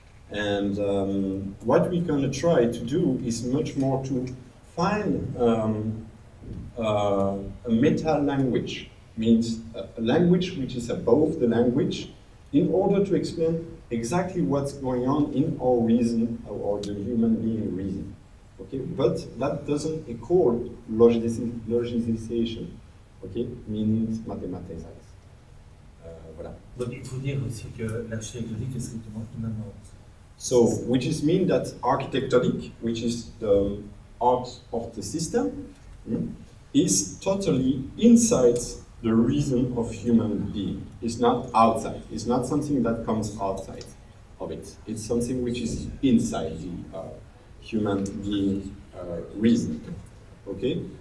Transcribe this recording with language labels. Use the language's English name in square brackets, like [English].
[English] And what we're going to try to do is much more to find a meta-language, means a language which is above the language, in order to explain exactly what's going on in our reason, or the human being reason. Okay, but that doesn't equal logicization, okay, meaning mathematize. [French] Voilà. Donc il faut dire aussi que l'architectonique est strictement immanente. [English] So, which is mean that architectonic, which is the art of the system, is totally inside the reason of human being. It's not outside. It's not something that comes outside of it. It's something which is inside the human being reason. Okay?